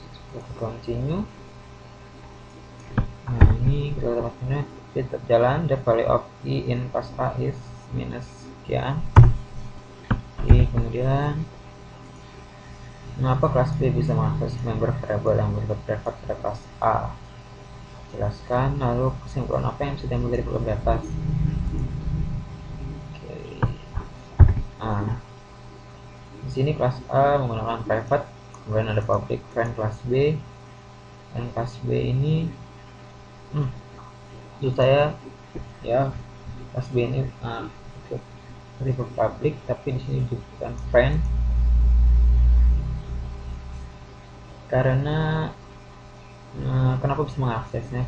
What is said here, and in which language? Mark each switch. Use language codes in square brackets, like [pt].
[id] Kita continue. Nah, ini kita dapatnya tetap jalan. [en] The value of E in class A is minus sekian. [id] Oke, kemudian mengapa kelas B bisa mengakses member variable yang bersifat private pada kelas A? Jelaskan. Lalu kesimpulan apa yang sudah diambil dari program di atas? Oke. Nah, di sini kelas A menggunakan private, kemudian ada public friend kelas B, dan kelas B ini maksud saya ya, kelas B ini tipe public, tapi di sini bukan friend karena kenapa bisa mengaksesnya?